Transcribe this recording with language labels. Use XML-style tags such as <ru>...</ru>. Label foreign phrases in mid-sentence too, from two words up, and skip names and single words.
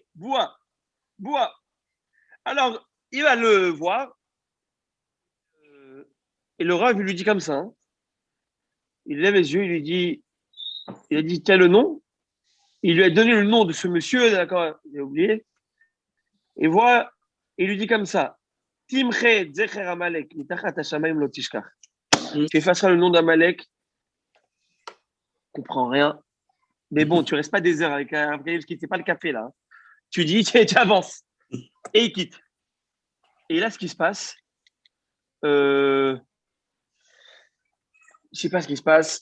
<fr>Bois. Alors, il va le voir. Et le Rav, il lui dit comme ça. Hein. Il lève les yeux, il a dit, tiens le nom. Il lui a donné le nom de ce monsieur, d'accord, il a oublié. Et voilà, il lui dit comme ça.</fr> <he>תמחה זכר עמלק מתחת השמים לא תשכח.</he> <fr>Tu effaceras le nom d'Amalek. Comprends rien. Mais bon, tu restes pas des heures avec un parce que c'est pas le café là. Hein. Tu dis, tu avances. Et il quitte. Et là, ce qui se passe, je sais pas ce qui se passe.</fr>